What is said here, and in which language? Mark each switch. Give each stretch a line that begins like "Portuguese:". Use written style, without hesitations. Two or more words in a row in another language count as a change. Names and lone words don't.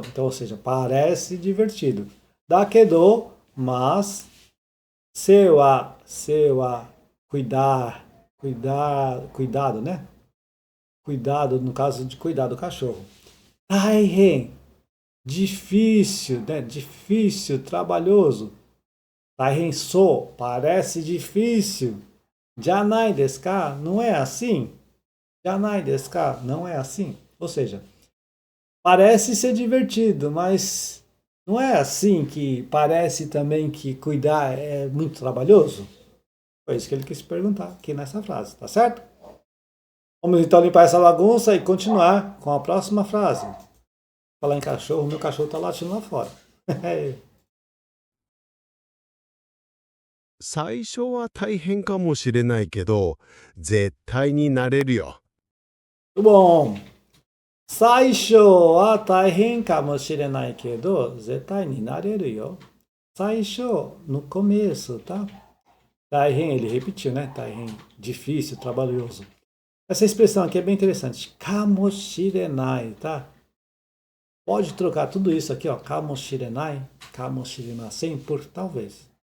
Portuguese: Então, ou seja, parece divertido. Dakedo, mas, sewa, cuidado, né? Cuidado, no caso de cuidar do cachorro. Taihen, difícil, né? Difícil, trabalhoso.
Japanese: 大変そう,
Portuguese: parece difícil.
Japanese: じゃないですか,
Portuguese: não é assim?
Japanese: じゃないですか,
Portuguese: não é assim? Ou seja, parece ser divertido, mas não é assim que parece também que cuidar é muito trabalhoso? Foi isso que ele quis perguntar aqui nessa frase, tá certo? Vamos então limpar essa bagunça e continuar com a próxima frase. Falar em cachorro, meu cachorro está latindo lá fora.
Japanese: 最初は大変かもしれないけど、絶対になれるよ。
Portuguese: Muito bom.
Japanese: 最初は大変かもしれないけど、絶対になれるよ.
Portuguese: Saisho, no começo, tá? Taihen, ele repetiu, né? Taihen, difícil, trabalhoso. Essa expressão aqui é bem interessante. Kamoshirenai, tá? Pode trocar tudo isso aqui, ó.
Japanese: かもしれない、かもしれません,
Portuguese: por talvez.